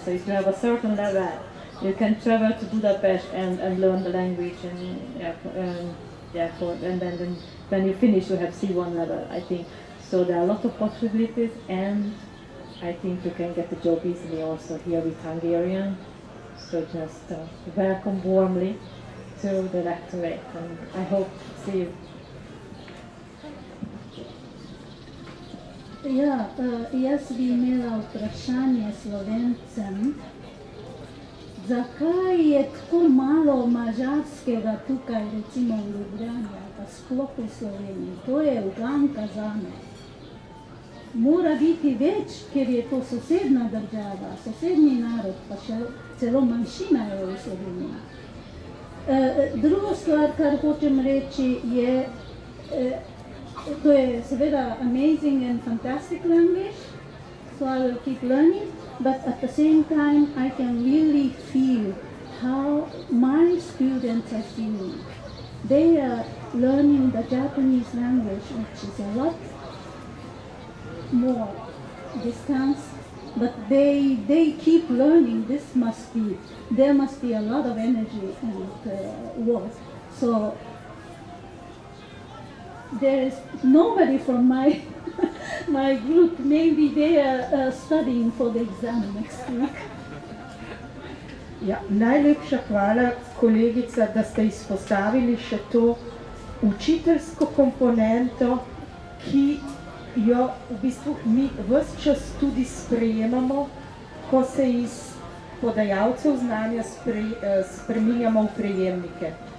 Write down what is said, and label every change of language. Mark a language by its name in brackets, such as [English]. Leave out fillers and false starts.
[English] So if you have a certain level, you can travel to Budapest and learn the language, and then when you finish, you have C1 level, I think. So there are a lot of possibilities, and I think you can get a job easily also here with Hungarian. So just welcome warmly to the lectorate, and I hope to see you. [Slovenian] Ja, jaz bi imela vprašanje Slovencem. Zakaj je tako malo mađarskega tukaj, recimo v Ljubljani, pa sploh v Sloveniji? To je uganka zame. Mora biti več, ker je to sosedna država, sosednji narod, pa še celo manjšina je v Sloveniji. Druga stvar, kar hočem reči, je, to je seveda [English] amazing and fantastic language, so I will keep learning, but at the same time I can really feel how my students are feeling. They are learning the Japanese language, which is a lot more distance, but they keep learning. There must be a lot of energy and work. So there is nobody from my my group. Maybe they are studying for the exam next week. [Slovenian] Ja, najlepša hvala, kolegica, da ste izpostavili še to učiteljsko komponento, ki jo v bistvu mi ves čas tudi sprejemamo, ko se iz podajalcev znanja spreminjamo v prejemnike.